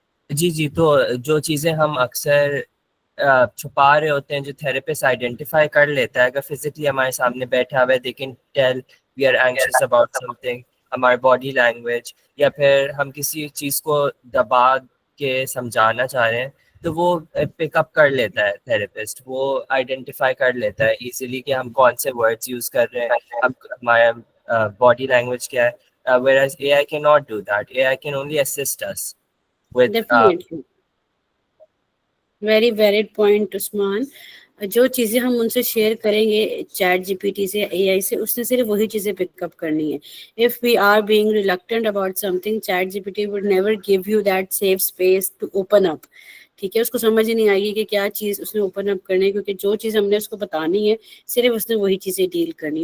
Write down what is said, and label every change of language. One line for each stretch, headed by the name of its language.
Urdu: جی تو جو چیزیں ہم اکثر چھپا رہے ہوتے ہیں, جو تھراپسٹ آئیڈینٹیفائی کر لیتا ہے, اگر فزیکلی ہمارے سامنے بیٹھا ہوا ہے,
English: they can tell we are anxious about something,
Urdu: ہمارے باڈی لینگویج, یا پھر ہم کسی چیز کو دبا کے سمجھانا چاہ رہے ہیں, تو وہ پک اپ کر لیتا ہے تھراپسٹ. وہ آئیڈینٹیفائی کر لیتا ہے ایزیلی کہ ہم کون سے ورڈز یوز کر رہے ہیں, ہمارا باڈی لینگویج کیا ہے.
English: whereas AI cannot do that. AI can only assist us with definitely. Very valid point Usman.
Urdu: جو چیزیں ہم ان سے شیئر کریں گے چیٹ جی پی ٹی سے, اے آئی سے, اس نے صرف وہی چیزیں پک اپ کرنی ہے.
English: If we are being reluctant about something, chat G P T would never give you that safe space to open up.
Urdu: ٹھیک ہے, اس کو سمجھ ہی نہیں آئے گی کہ کیا چیز اس نے اوپن اپ کرنی ہے, کیونکہ جو چیز ہم نے اس کو بتانی ہے صرف اس نے وہی چیزیں ڈیل کرنی.